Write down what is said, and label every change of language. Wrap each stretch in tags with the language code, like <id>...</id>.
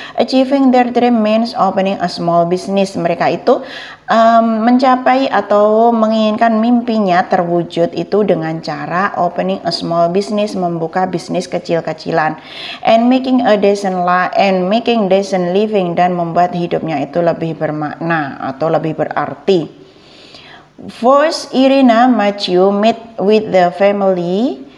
<en>Achieving their dream means opening a small business.</en> <id>Mereka itu mencapai atau menginginkan mimpinya terwujud itu dengan cara</id> <en>opening a small business,</en> <id>membuka bisnis kecil-kecilan,</id> <en>and making decent living,</en> <id>dan membuat hidupnya itu lebih bermakna atau lebih berarti.</id> <en>First, Irina Matthew meet with the family.</en>